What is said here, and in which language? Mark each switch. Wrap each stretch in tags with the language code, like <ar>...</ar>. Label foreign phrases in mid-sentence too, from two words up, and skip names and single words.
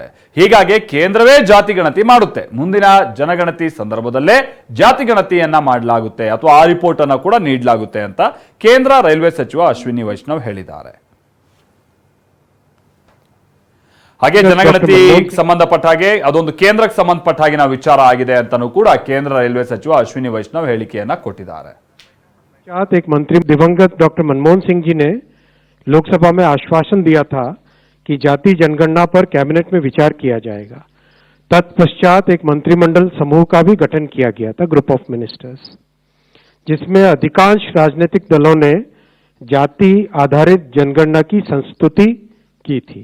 <kn>ಹೀಗಾಗಿ ಕೇಂದ್ರವೇ ಜಾತಿ ಗಣತಿ ಮಾಡುತ್ತೆ, ಮುಂದಿನ ಜನಗಣತಿ ಸಂದರ್ಭದಲ್ಲೇ ಜಾತಿ ಗಣತಿಯನ್ನ ಮಾಡಲಾಗುತ್ತೆ ಅಥವಾ ಆ ರಿಪೋರ್ಟ್ ಅನ್ನು ಕೂಡ ನೀಡಲಾಗುತ್ತೆ ಅಂತ ಕೇಂದ್ರ ರೈಲ್ವೆ ಸಚಿವ ಅಶ್ವಿನಿ ವೈಷ್ಣವ್ ಹೇಳಿದ್ದಾರೆ. ಹಾಗೆ ಜನಗಣತಿ ಸಂಬಂಧಪಟ್ಟ ಹಾಗೆ ಅದೊಂದು ಕೇಂದ್ರಕ್ಕೆ ಸಂಬಂಧಪಟ್ಟ ಹಾಗೆ ನಾವು ವಿಚಾರ ಆಗಿದೆ ಅಂತಾನೂ ಕೂಡ ಕೇಂದ್ರ ರೈಲ್ವೆ ಸಚಿವ ಅಶ್ವಿನಿ ವೈಷ್ಣವ್ ಹೇಳಿಕೆಯನ್ನ ಕೊಟ್ಟಿದ್ದಾರೆ.</kn> <hi>एक मंत्री दिवंगत डॉक्टर मनमोहन सिंह जी ने लोकसभा में आश्वासन दिया था कि जाति जनगणना पर कैबिनेट में विचार किया जाएगा। तत्पश्चात एक मंत्रिमंडल समूह का भी गठन किया गया था,</hi> <en>group of ministers,</en> <hi>जिसमें अधिकांश राजनीतिक दलों ने जाति आधारित जनगणना की संस्तुति की थी।</hi>